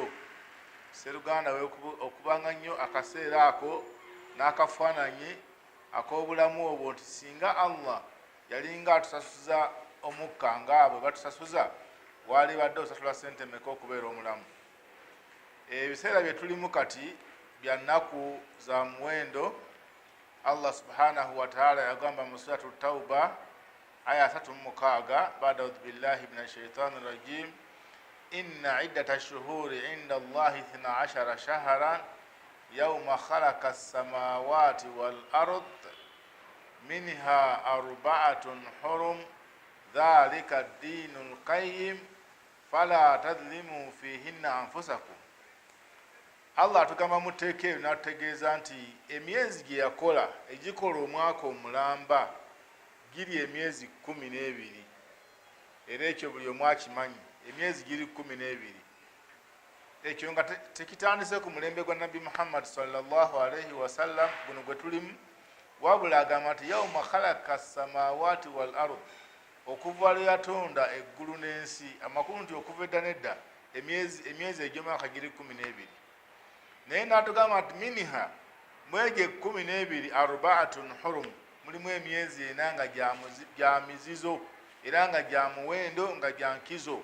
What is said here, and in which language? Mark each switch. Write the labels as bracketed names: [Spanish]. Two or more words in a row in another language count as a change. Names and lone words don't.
[Ganda] Seruganda okubanga nnyo akaseera ako n'akafaananyi ak'obulamu obwo nti singa Allah yalinga atusasuza omukka ng'abo batusasuza, wali badde osasula ssente mmeka okubeera omulamu? Ebiseera bye tulimu kati bya nnaku za muwendo. [Arabic] الله سبحانه وتعالى [Ganda] yagamba mu suratu Tauba aya 36, [Arabic] بعد أعوذ بالله من الشيطان الرجيم إن عدة الشهور عند الله 12 شهرا يوم خلق السماوات والأرض منها أربعة حرم ذلك الدين القيم فلا تظلموا فيهن أنفسكم. [Ganda] Allah atugamba muteeke n'atutegeeza nti emyezi gye yakola egikola omwaka omulamba giri emyezi 12, era ekyo buli omu akimanyi, emyezi giri 12. Ekyo nga tekitandise ku mulembe gwa Nabbi Muhammad [Arabic] صلى الله عليه وسلم [Ganda] guno gwe tulimu, wabula agamba nti [Arabic] يوم خلق السماوات والأرض, [Ganda] okuva lwe yatonda eggulu n'ensi. Amakulu nti okuva edda nedda emyezi egy'omwaka giri 12, naye n'atugamba nti minha, mwegyo 12 [Arabic] أربعة حرم, [Ganda] mulimu emyezi ena nga gya mizizo era nga gya muwendo nga gya nkizo.